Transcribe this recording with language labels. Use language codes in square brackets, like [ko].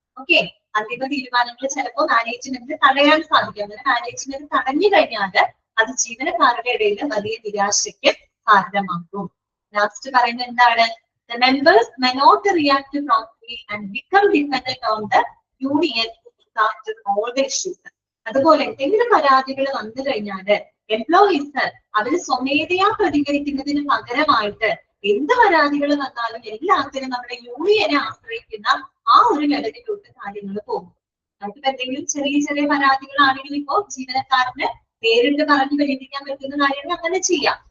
[ml] Okay, അന്തിമ തീരുമാനങ്ങൾ ചിലപ്പോൾ മാനേജ്മെന്റ് തടയാൻ സാധിക്കും. അങ്ങനെ മാനേജ്മെന്റ് തടഞ്ഞു കഴിഞ്ഞാൽ അത് ജീവനക്കാരുടെ ഇടയിൽ വലിയ നിരാശയ്ക്ക് കാരണമാകും. ലാസ്റ്റ് പറയുന്നത് എന്താണ്, [en] the members may not react promptly and become dependent on the union to start all the issues. [ml] അതുപോലെ എന്തെങ്കിലും പരാതികൾ വന്നു കഴിഞ്ഞാല് എംപ്ലോയീസ് അവര് സ്വമേധയാ പ്രതികരിക്കുന്നതിന് പകരമായിട്ട് എന്ത് പരാതികൾ വന്നാലും എല്ലാത്തിനും നമ്മുടെ യൂണിയനെ ആശ്രയിക്കുന്ന ആ ഒരു ലെവലിലോട്ട് കാര്യങ്ങൾ പോകും. നമുക്കിപ്പോ എന്തെങ്കിലും ചെറിയ പരാതികളാണെങ്കിൽ ഇപ്പോ ജീവനക്കാരന് നേരിട്ട് പറഞ്ഞു പരിഹരിക്കാൻ പറ്റുന്ന കാര്യങ്ങൾ അങ്ങനെ ചെയ്യാം.